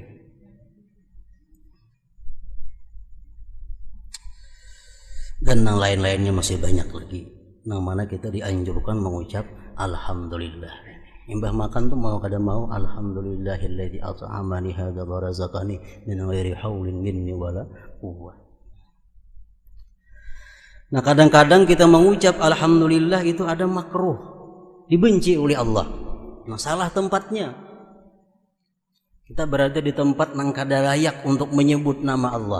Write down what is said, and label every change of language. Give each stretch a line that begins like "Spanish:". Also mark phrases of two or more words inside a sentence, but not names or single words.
Indonesian: Dan yang lain-lainnya masih banyak lagi.
Banjar: Nang mana kita dianjurkan mengucap alhamdulillah. Imbah makan tuh mau kada mau
Arabic: الحمد لله الذي أطعمني هذا ورزقني من غير حول مني ولا قوة.
Indonesian: Nah, kadang-kadang kita mengucap alhamdulillah itu ada makruh, dibenci oleh Allah. Nah, salah tempatnya.
Banjar: Kita berada di tempat nang kada layak untuk menyebut nama Allah.